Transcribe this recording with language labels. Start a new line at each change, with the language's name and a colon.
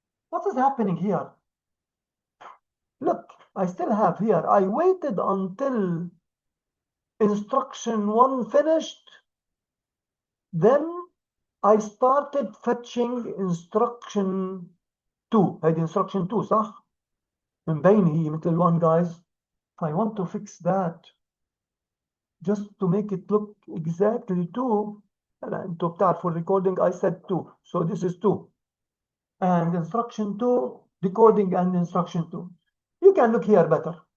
English: What is happening here? Look, I still have here. I waited until instruction 1 finished. Then I started fetching instruction 2.
Arabic: هذه instruction 2 صح؟ مبين هي مثل 1, guys.
English: If I want to fix that, just to make it look exactly 2,
Arabic: انتوا بتعرفوا
English: recording I said 2, so this is 2. And instruction 2, decoding and instruction 2. You can look here better.